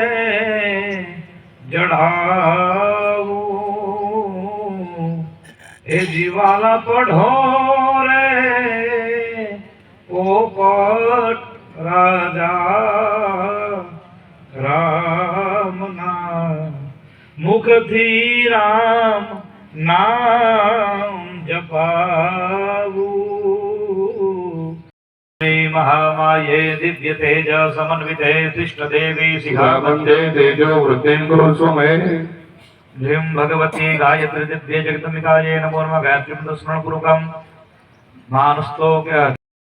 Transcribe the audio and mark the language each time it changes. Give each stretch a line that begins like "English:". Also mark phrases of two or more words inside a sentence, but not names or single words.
Gujarati: જડાવું એ જીવાલા પઢો રે પોપટ રાજા રામના મુખથી રામ નામ જપાવું.
Sanskrit: મહામાયે દિવ્ય તેજ સમન્વિતે શિષ્ટ દેવી वन्दे तेजो वृद्धिं कुरु स्वमे ह्रीं भगवती गायत्री दिव्य जगदम्बिकायै नमो नमः. गायत्री मंत्र स्मरण पूर्वकम मानस्तोक्य